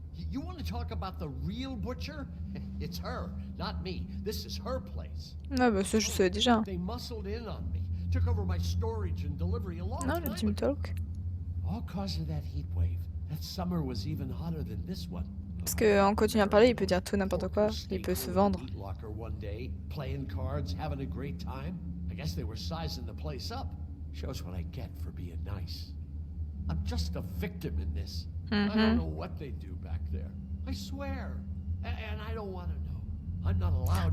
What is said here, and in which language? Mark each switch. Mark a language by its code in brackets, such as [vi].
[en] You want to talk about the real butcher? It's her, not me. This is her place. [fr] Ah bah ça je savais déjà. [en] They muscled in on me, took over my storage and delivery a long [fr] Non, [en] time [fr] le team [en] ago. talk. All cause of that heat wave. That summer was even hotter than this one. [fr] Parce qu'en continuant à parler, il peut dire tout n'importe quoi. Il peut se vendre. [en] Locker one day, playing cards, having a great time. I guess they were sizing the place up. Shows what I get for being nice. I'm just a victim in this. I don't know what they do back there. I swear. And I don't want to know. I'm not allowed